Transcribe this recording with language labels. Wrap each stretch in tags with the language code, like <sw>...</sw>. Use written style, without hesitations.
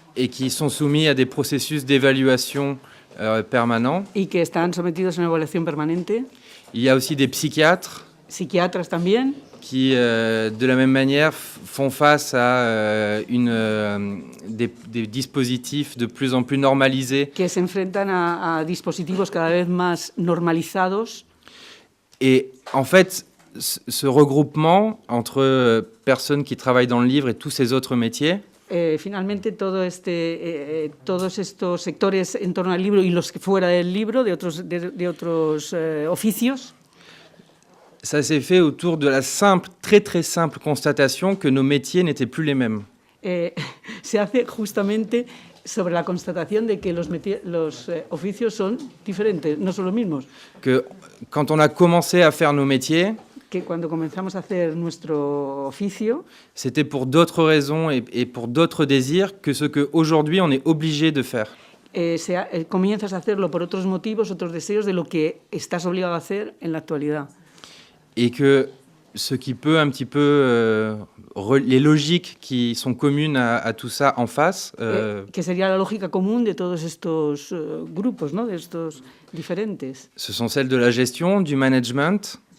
<fr>Et qui sont soumis à des processus d'évaluation permanents.</fr> <es>Y que están sometidos a una evaluación permanente.</es> <fr>Il y a aussi des psychiatres.</fr> <es>Psiquiatras también.</es> <fr>Qui, de la même manière, font face à des dispositifs de plus en plus normalisés.</fr> <es>Que se enfrentan a dispositivos cada vez más normalizados.</es> <fr>Et en fait, ce regroupement entre personnes qui travaillent dans le livre et tous ces autres métiers.</fr> <es>Finalmente, todos estos sectores en torno al libro y los fuera del libro, de otros oficios.</es> <fr>Ça s'est fait autour de la très très simple constatation que nos métiers n'étaient plus les mêmes.</fr> <es>Se hace justamente sobre la constatación de que los oficios son diferentes, no son los mismos.</es> <fr>Que quand on a commencé à faire nos métiers,</fr> <es>que cuando comenzamos a hacer nuestro oficio,</es> <fr>c'était pour d'autres raisons et pour d'autres désirs que ce qu'aujourd'hui on est obligé de faire.</fr> <es>Comienzas a hacerlo por otros motivos, otros deseos de lo que estás obligado a hacer en la actualidad.</es> <fr>Et que ce qui peut un petit peu les logiques qui sont communes à tout ça en face.</fr> <es>Que sería la lógica común de todos estos grupos, ¿no? De estos diferentes.</es> <fr>Ce sont celles de la gestion, du management.</fr>